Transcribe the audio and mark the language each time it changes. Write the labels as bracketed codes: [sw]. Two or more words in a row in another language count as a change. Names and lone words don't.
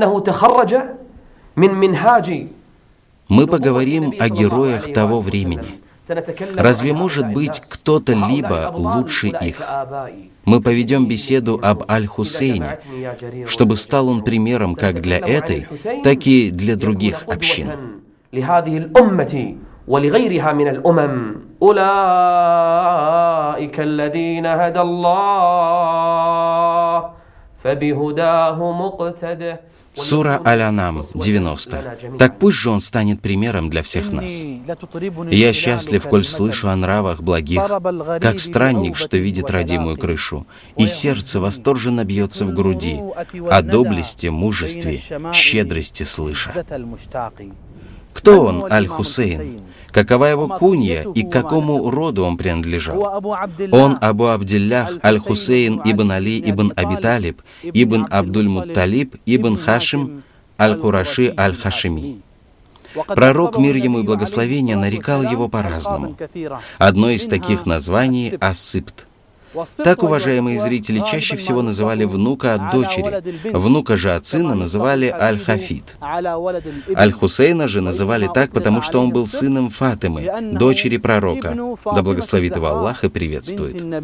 [ru] Мы поговорим о героях того времени. Разве может быть кто-то либо лучше их? Мы поведем беседу об Аль-Хусейне, чтобы стал он примером как для этой, так и для других общин. [ar] ولغيرها من الأمم أولئك الذين هدى الله فبهداه مقتده. [ru] Сура Аль-Анам, 90. Так пусть же он станет примером для всех нас. Я счастлив, коль слышу о нравах благих, как странник, что видит родимую крышу, и сердце восторженно бьется в груди, о доблести, мужестве, щедрости слыша. Кто он, Аль-Хусейн? Какова его кунья и к какому роду он принадлежал? Он Абу Абдиллях Аль-Хусейн ибн Али ибн Аби Талиб, ибн Абдуль-Мутталиб, ибн Хашим Аль-Кураши Аль-Хашими. Пророк, мир ему и благословение, нарекал его по-разному. Одно из таких названий — Ас-Сибт. Так уважаемые зрители чаще всего называли внука от дочери, внука же от сына называли Аль-Хафид. Аль-Хусейна же называли так, потому что он был сыном Фатимы, дочери пророка, да благословит его Аллах и приветствует.